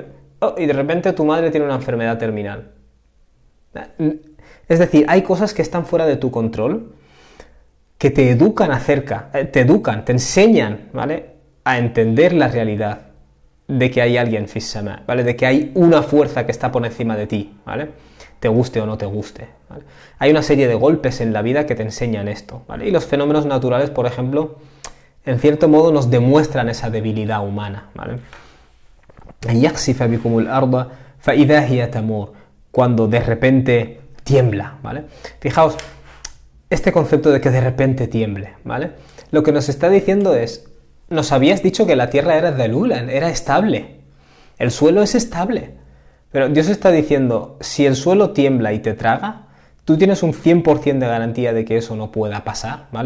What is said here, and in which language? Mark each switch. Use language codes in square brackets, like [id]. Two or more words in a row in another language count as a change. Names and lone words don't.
[es] Y de repente tu madre tiene una enfermedad terminal. Es decir, hay cosas que están fuera de tu control, que te educan te enseñan, ¿vale?, a entender la realidad. de que hay alguien [ar] في السماء, [es] ¿vale? De que hay una fuerza que está por encima de ti, ¿vale? Te guste o no te guste, ¿vale? Hay una serie de golpes en la vida que te enseñan esto, ¿vale? Y los fenómenos naturales, por ejemplo, en cierto modo nos demuestran esa debilidad humana, ¿vale? [ar] يَخْسِفَ بِكُمُ الْأَرْضَ فَإِذَا هِيَ تَمُورُ, [es] cuando de repente tiembla, ¿vale? Fijaos, este concepto de que de repente tiemble, ¿vale? Lo que nos está diciendo es, nos habías dicho que la tierra era dalulan, era estable. El suelo es estable. Pero Dios está diciendo, si el suelo tiembla y te traga, tú tienes un 100% de garantía de que eso no pueda pasar, ¿vale?